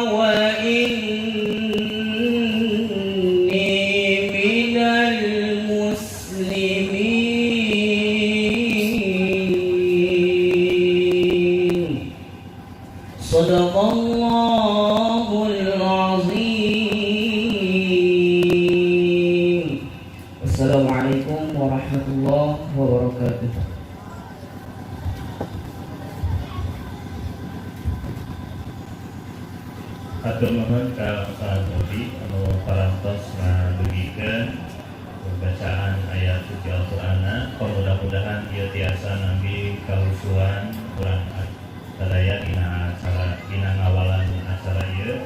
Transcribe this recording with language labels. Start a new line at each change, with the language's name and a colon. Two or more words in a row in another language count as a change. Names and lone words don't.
Arabic: وإني من المسلمين صدق الله العظيم. السلام عليكم ورحمة الله wabarakatuh.
Sundanese: Atur nuhun ka Ustaz Budi anu parantos ngabegikeun bacaan ayat suci Al-Qur'an. Mudah-mudahan ieu tiasa nampi kahusuan urang sadaya dina ngawalan acara ieu.